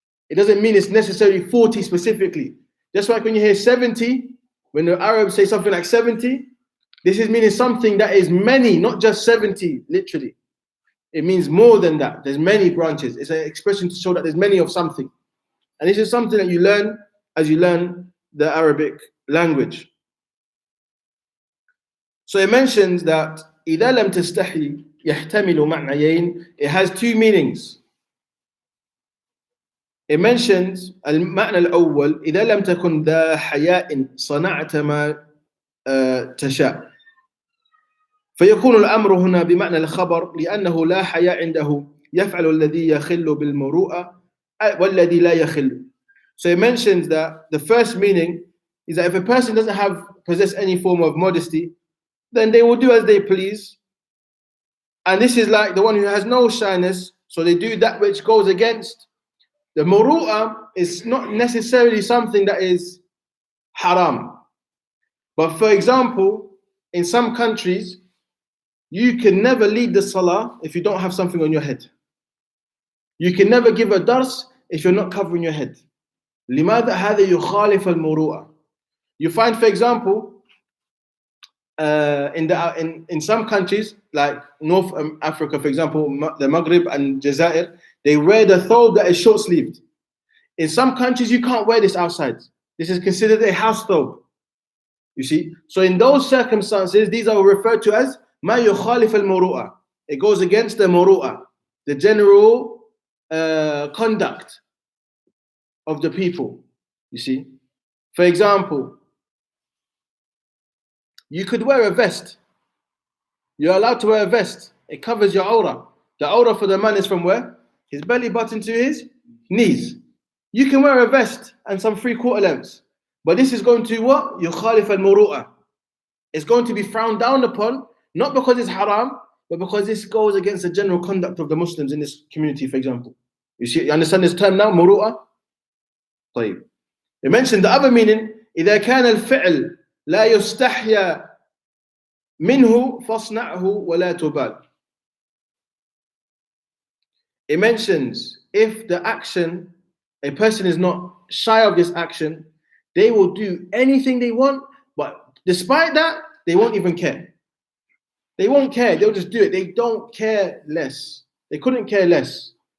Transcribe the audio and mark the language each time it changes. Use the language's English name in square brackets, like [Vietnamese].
[English] It doesn't mean it's necessarily 40 specifically. Just like when you hear 70, when the Arabs say something like 70, this is meaning something that is many, not just 70, literally. It means more than that. There's many branches. It's an expression to show that there's many of something. And this is something that you learn as you learn the Arabic language. So it mentions that [Arabic] إِذَا لَمْ تَسْتَحِي يَحْتَمِلُ مَعْنَيَيْنِ. [English] It has two meanings. It mentions [Arabic] المعنى الأول إذا لم تكن ذا حياء صنعت ما تشاء فيكون الأمر هنا بمعنى الخبر لأنه لا حياء عنده يفعل الذي يخل بالمروءة والذي لا يخل. [English] So it mentions that the first meaning is that if a person doesn't possess any form of modesty, then they will do as they please. And this is like the one who has no shyness, so they do that which goes against. The muru'ah is not necessarily something that is haram. But for example, in some countries, you can never lead the salah if you don't have something on your head. You can never give a dars if you're not covering your head. [Arabic] لماذا هذا يخالف المروءة? [English] You find, for example, in some countries like North Africa, for example, the Maghrib and Jazair, they wear the thobe that is short-sleeved. In some countries, you can't wear this outside. This is considered a house thobe. You see? So in those circumstances, these are referred to as [Arabic] ما يخالف المروءة. [English] It goes against the muru'ah, the general conduct of the people. You see? For example, you could wear a vest. You're allowed to wear a vest. It covers your aura. The aura for the man is from where? His belly button to his knees. You can wear a vest and some 3/4 lengths. But this is going to what? [Arabic] يخالف المروءة. [English] It's going to be frowned down upon, not because it's haram, but because this goes against the general conduct of the Muslims in this community, for example. You understand this term now, muru'ah? [Arabic] طيب. [English] It mentioned the other meaning, [Arabic] إذا كان الفعل لا يستحيا منه فاصنعه ولا تبال. [English] It mentions if the action, a person is not shy of this action, they will do anything they want, but despite that, they won't even care. They won't care, they'll just do it. They don't care less. They couldn't care less.